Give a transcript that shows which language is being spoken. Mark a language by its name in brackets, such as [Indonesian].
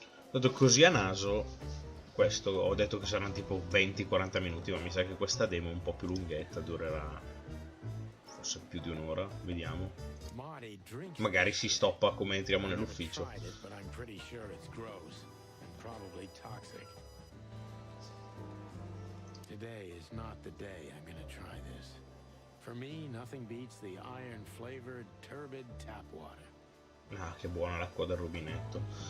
[Italian] dato così a naso, questo ho detto che saranno tipo 20-40 minuti, ma mi sa che questa demo è un po' più lunghetta, durerà forse più di un'ora, vediamo. [English] Marty drinks. [Italian] Magari si stoppa come entriamo nell'ufficio. [English] Tried it, but I'm pretty sure it's gross and probably toxic. Today is not the day I'm gonna try this. For me, nothing beats the iron-flavored, turbid tap water. [Italian] Ah, che buona l'acqua del rubinetto.